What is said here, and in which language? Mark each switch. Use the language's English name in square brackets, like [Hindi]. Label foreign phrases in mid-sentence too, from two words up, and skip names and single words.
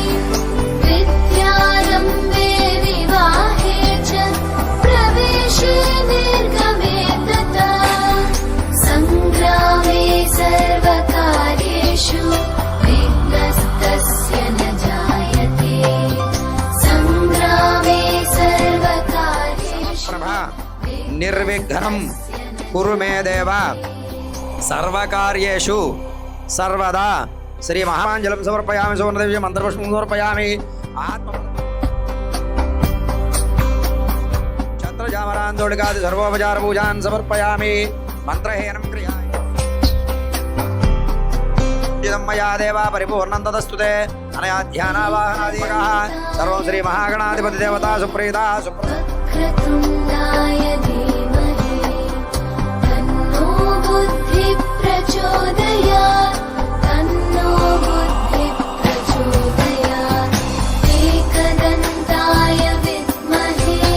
[Sanskrit] विद्यारम्भे विवाहे च प्रवेशे निर्गमे तथा सङ्ग्रामे सर्वकार्येषु विघ्नस्तस्य न जायते सङ्ग्रामे सर्वकार्येषु ప్రభ నిర్విఘ్నం కురు మే దేవ సర్వకార్యేషు సర్వదా శ్రీ మహాంజలం సమర్పయామి సువర్ణదేవ్య మంత్రపుష్పం సమర్పయామి ఆత్మ ఛత్రజామరాందోళికాది సర్వోపచార పూజాన్ సమర్పయామి మంత్రహేనం క్రియా మయా దేవ పరిపూర్ణం తదస్తుతే అనయా ధ్యానావాహనాదికః సర్వం శ్రీ మహాగణాధిపతి దేవతా సుప్రీతా वक्रतुण्डाय धीमहि तन्नो बुद्धिः प्रचोदयात् तन्नो बुद्धिः प्रचोदयात् एकदन्ताय विद्महे